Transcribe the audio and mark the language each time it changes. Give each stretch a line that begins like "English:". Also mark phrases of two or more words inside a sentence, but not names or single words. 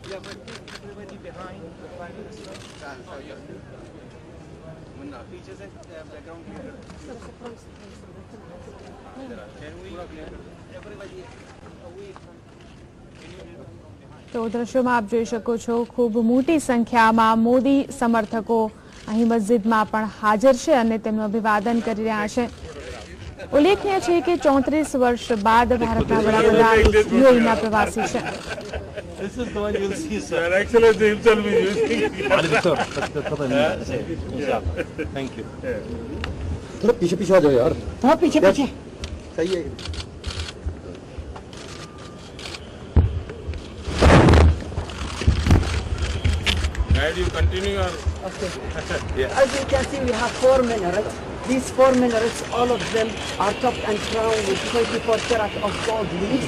English: everybody behind the Prime Minister. Oh, yeah. Features and background clear. Can we everybody away from?
Gujarati: તો દ્રશ્યોમાં આપ જોઈ શકો છો ખૂબ મોટી સંખ્યામાં મોદી સમર્થકો અહીં મસ્જિદમાં પણ હાજર છે અને તેમનું અભિવાદન કરી રહ્યા છે। ઉલ્લેખનીય છે કે 34 વર્ષ બાદ ભારતના વડાપ્રધાન યુએઈના પ્રવાસી છે।
English: This is the one you'll see, sir. Excellency himself is using. Thank you.
Hindi: थोड़ा पीछे पीछे आ जाओ यार। हाँ पीछे पीछे सही है।
English: Guide, you continue or? Okay. Yeah. As you can see, we have 4 minarets. These 4 minarets, all of them are topped and crowned with 24 karat of gold leaves.